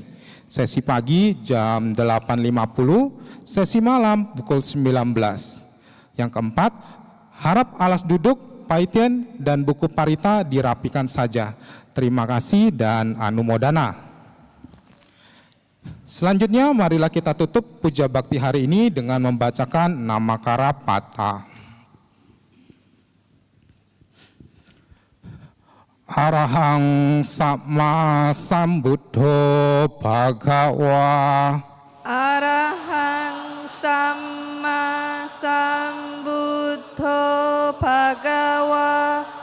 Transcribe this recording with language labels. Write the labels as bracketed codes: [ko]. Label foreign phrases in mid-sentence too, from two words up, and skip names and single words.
[id] Sesi pagi jam 8.50, sesi malam pukul 19. Yang keempat, harap alas duduk, paitien, dan buku parita dirapikan saja. Terima kasih dan anumodana. Selanjutnya, marilah kita tutup puja bakti hari ini dengan membacakan Namakara Pata. [pi] Arahang Samma Sambuddho Bhagawa. Arahang Samma Sambuddho Bhagawa.